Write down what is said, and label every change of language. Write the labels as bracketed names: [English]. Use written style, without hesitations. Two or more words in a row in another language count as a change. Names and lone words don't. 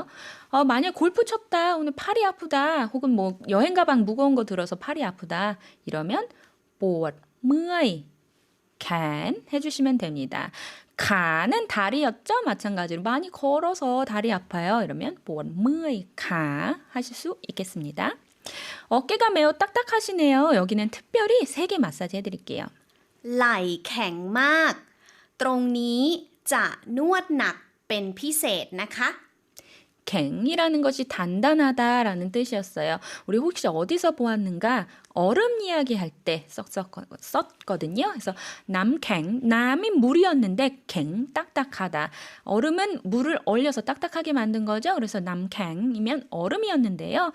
[Korean] 만약 골프 쳤다, 오늘 팔이 아프다, 혹은 뭐 여행 가방 무거운 거 들어서 팔이 아프다 이러면 [Thai] ปวดเมื่อยแขน [Korean] 해주시면 됩니다. 가는 다리였죠? 마찬가지로 많이 걸어서 다리 아파요. 이러면 [Thai] ปวดเมื่อยขา [Korean] 하실 수 있겠습니다. 어깨가 매우 딱딱하시네요. 여기는 특별히 세게 마사지 해드릴게요. [Thai] ไหล่แข็งมาก ตรงนี้จะนวดหนักเป็นพิเศษนะคะ [Korean] 갱이라는 것이 단단하다라는 뜻이었어요. 우리 혹시 어디서 보았는가? 얼음 이야기할 때 썼거든요. 그래서 남갱, 남이 물이었는데 갱, 딱딱하다. 얼음은 물을 얼려서 딱딱하게 만든 거죠. 그래서 남갱이면 얼음이었는데요.